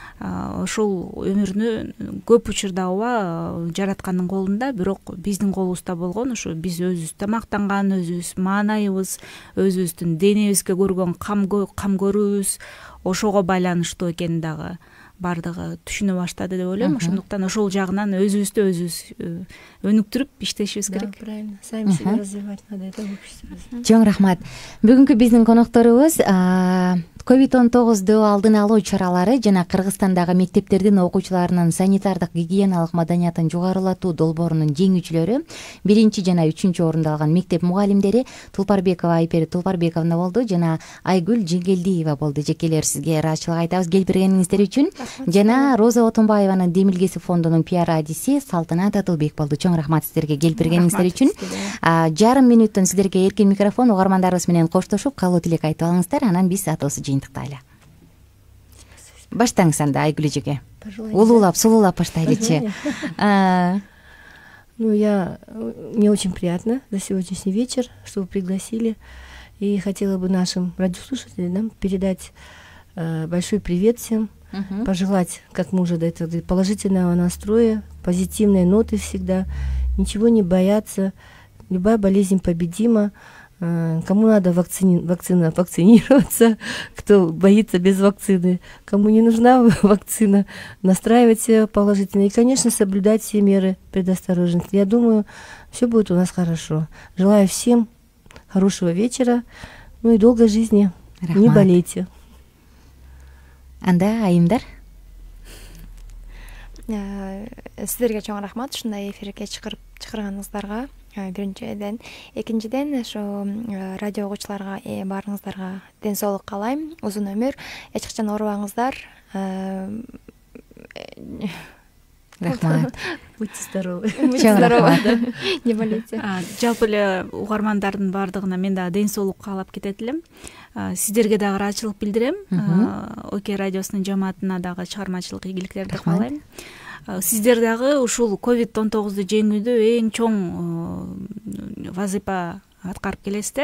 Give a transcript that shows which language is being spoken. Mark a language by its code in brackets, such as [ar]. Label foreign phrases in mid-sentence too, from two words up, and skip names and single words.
[ky] Ошол өмүрүнү көп учурда ооба жараткандын колунда, бирок биздин колубузда болгон. Ушу биз өзүбүз тамактанган, өзүбүз маанайыбыз, өзүбүздүн денебизге көргөн кам көрүүбүз ошого байланыштуу экенин дагы бардыгы түшүнө баштады деп ойлойм. Ошондуктан ошол жагынан өзүбүздү өзүбүз өнүктүрүп иштешибиз керек. [ru] Правильно, сами себя развивать надо, это общество. [ky] Чоң рахмат. Бүгүнкү биздин конокторубуз COVID-19 алдын алуу чаралары жана Кыргызстандагы мектептердин окуучуларынын санитардык гигиеналык маданиятын жогорулатуу долбоорунун жеңүүчүлөрү 1 жана 3 орунду алган мектеп мугалимдери Тулпарбекова Айпери Тулпарбековна болду жана Айгүл Жеңгелдиева болду. Жекелер, сизге ыраазычылык айтабыз кел бергениңиздер үчүн. жана Роза Отунбаеванын Демилгеси фондунун пиар адиси Салтанат Атылбек болду. Чоң рахмат сиздерге келип бергениңиздер үчүн. Жарым мүнөттөн сиздерге эркин микрофон, угармандарыбыз менен коштошуп каалоо тилек айтып алыңыздар, анан биз атыбызды жыйынтыктайлы. Баштаңыз анда Айгүл эжеге. Улуулап, сулуулап баштайлычы. [ru] Мне очень приятно за сегодняшний вечер, что вы пригласили. И хотела бы нашим радиослушателям передать большой привет всем, пожелать, как мы уже до этого говорили, положительного настроя, позитивной ноты всегда, ничего не бояться, любая болезнь победима. Кому надо вакцинироваться, кто боится без вакцины, кому не нужна вакцина, настраивать себя положительно и, конечно, соблюдать все меры предосторожности. Я думаю, все будет у нас хорошо. Желаю всем хорошего вечера, и долгой жизни. Рахмат. Не болейте. [ky] Анда айымдар? Сиздерге чоң рахмат, ушундай эфирге чакырганыңыздарга. Биринчиден, экинчиден ошо радио угуучуларга баарыңыздарга ден соолук каалайм, узун өмүр, эч качан оорубаңыздар. Рахмат. [ru] Будьте здоровы. Будьте здоровы. Не болейте. [ky] Жалпы эле угармандардын баардыгына мен дагы ден соолук каалап кетет элем. Сиздерге дагы ыраазычылык билдирем. ОК радиосунун жамаатына дагы чыгармачылык ийгиликтерди каалайм. Сиздер дагы ушул COVID-19 жеңүүдө эң чоң вазыйпа аткарып келесиздер.